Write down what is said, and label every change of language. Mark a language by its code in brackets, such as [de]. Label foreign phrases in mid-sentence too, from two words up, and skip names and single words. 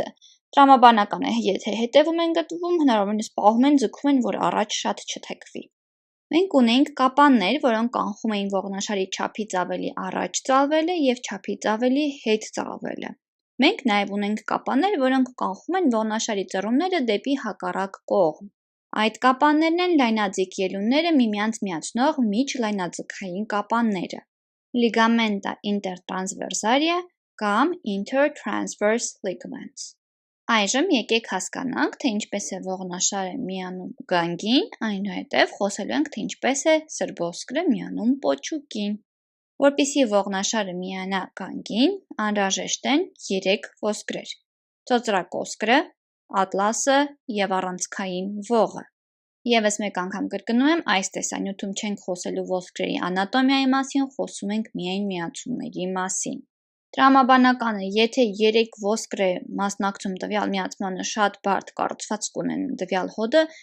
[hy] Տրամաբանական է, եթե հետևում են գտնվում, հնարավորինս պահում են, ձգում են, որ առաջ շատ չթեքվի։ Մենք ունենք կապաններ, որոնք կանխում էին ողնաշարի չափից ավելի առաջ ծալվելը և չափից ավելի հետ ծալվելը։ Մենք նաև ունենք կապաններ, որոնք կանխում են ողնաշարի ծռումները դեպի հակառակ կողմ։ Այդ կապաններն են լայնաձիգ ելունները միմյանց միացնող միջլայնաձգային կապանները [la] (ligamenta intertransversalia [hy] կամ [en] intertransverse ligaments)։ [hy] Այժմ եկեք հասկանանք, թե ինչպես է ողնաշարը միանում գանգին, այնուհետև խոսելու ենք, թե ինչպես է սրբոսկրը միանում պոչուկին։ Որպեսզի ողնաշարը միանա գանգին, անհրաժեշտ են 3 ոսկրեր՝ ծոծրակոսկրը, ատլասը և առանցքային ողը։ Եվս մեկ անգամ կրկնում եմ, այս տեսանյութում չենք խոսելու ոսկրերի անատոմիայի մասին, խոսում ենք միայն միացումների մասին։ Տրամաբանական է, եթե 3 ոսկր է մասնակցում տվյալ միացմանը, շատ բարդ կառուցվածք կունենա տվյալ հոդը